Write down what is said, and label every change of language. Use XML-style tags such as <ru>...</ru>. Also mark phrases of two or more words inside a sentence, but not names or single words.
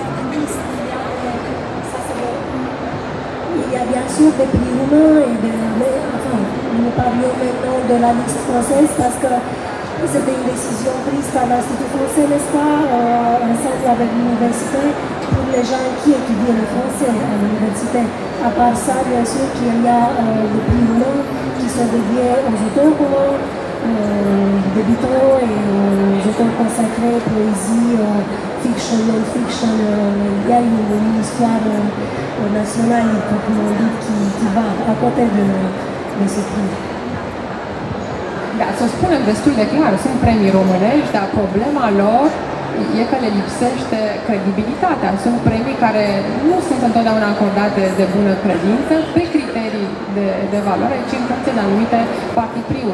<fr>Il y a bien sûr des prix roumains et nous parlions maintenant de la liste française parce que c'était une décision prise par l'Institut français, n'est-ce pas, ensemble avec l'université, pour les gens qui étudient le français à l'université. À part ça, bien sûr qu'il y a des prix roumains qui sont dédiés aux auteurs roumains, débutants et aux auteurs consacrés, poésie, fiction, non-fiction. Il y a une histoire</fr> <ro>națională, cum am dit,</ro> <fr>qui va à côté de ce prix.</fr> <ro>Da, să o spunem destul de clar, sunt premii românești, dar problema lor e că le lipsește credibilitatea. Sunt premii care nu sunt întotdeauna acordate de bună credință, pe criterii de valoare, ci în funcție de anumite partipriuri.</ro>